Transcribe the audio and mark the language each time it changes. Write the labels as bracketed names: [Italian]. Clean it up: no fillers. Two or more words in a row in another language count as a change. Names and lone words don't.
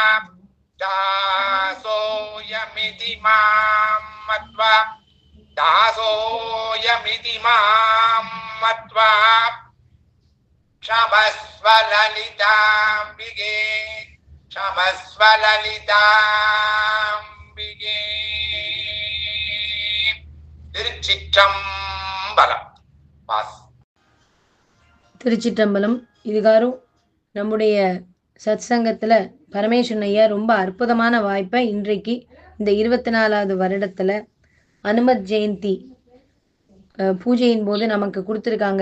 [Sanskrit] दासोऽयमिति मां मत्वा दासोऽयमिति मां मत्वा क्षमस्व ललिताम्बिके क्षमस्व ललिताम्बिके திருச்சிற்றம்பலம். [Tamil] திருச்சிற்றம்பலம். இதுகாரும் நம்முடைய சத் சங்கத்துல பரமேஸ்வரன் ஐயா ரொம்ப அற்புதமான வாய்ப்பை இன்றைக்கு இந்த 24வது வருடத்துல அனுமத் ஜெயந்தி பூஜையின் போது நமக்கு கொடுத்துருக்காங்க.